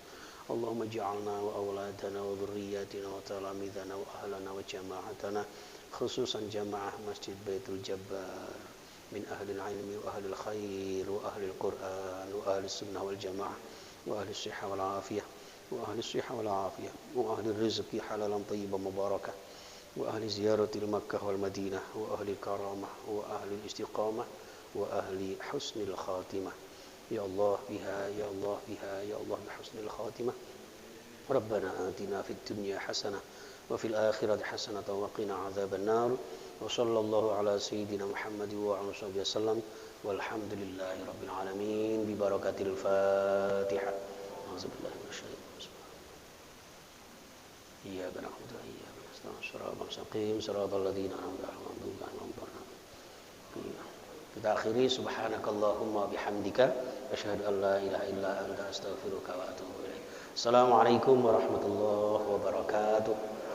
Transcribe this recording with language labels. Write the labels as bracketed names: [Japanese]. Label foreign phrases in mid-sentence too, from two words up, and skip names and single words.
[Arabic] اللهم اجعلنا وأولادنا وذرياتنا وتلامذتنا وأهلنا وجماعتنا, خصوصا جماعة مسجد بيت الجبار من أهل العلم وأهل الخير وأهل القرآن وأهل السنة والجماعة وأهل الصحة والعافية وأهل الصحة والعافية وأهل رزق حلالا طيبا مباركة وأهل زيارة مكة والمدينة وأهل كرامة وأهل استقامة وأهل حسن الخاتمة. يا الله بها يا الله بها يا الله بحسن الخاتمة. ربنا آتنا في الدنيا حسنة وفي الآخرة حسنة وقنا عذاب النار. وصلى الله على سيدنا محمد وعلى آله وسلم. والحمد لله رب العالمين ببركة الفاتحة. أعوذ بالله من الشيطان الرجيم. إياك نعبد وإياك نستعين. صراط المستقيم صراط الذين أنعمت عليهم. [Indonesian] Kita akhiri [Arabic] سبحانك اللهم وبحمدك أشهد أن لا إله إلا أنت أستغفرك وأتوب إليك. السلام عليكم ورحمة الله وبركاته.